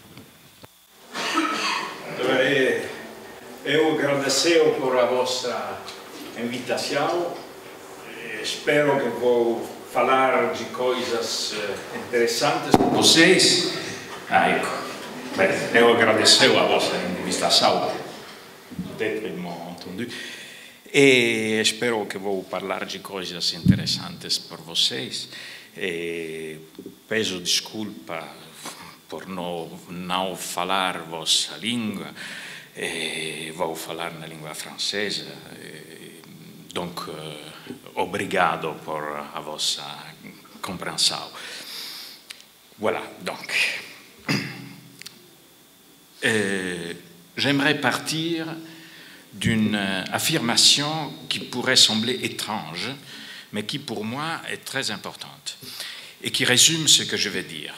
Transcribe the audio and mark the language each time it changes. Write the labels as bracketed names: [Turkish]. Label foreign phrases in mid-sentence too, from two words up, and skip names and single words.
[Portuguese] Eu agradeço por a vossa invitação. Espero que vou falar de coisas interessantes com vocês. Eu agradeço a vossa invitação. [French] Peut-être ils m'ont entendu. [Portuguese] E espero que vou falar de coisas interessantes por vocês. Peço desculpa por não falar vossa língua. Vou falar na língua francesa. Donc, obrigado por a vossa compreensão. [French] Voilà, donc. J'aimerais partir d'une affirmation qui pourrait sembler étrange, mais qui pour moi est très importante et qui résume ce que je vais dire.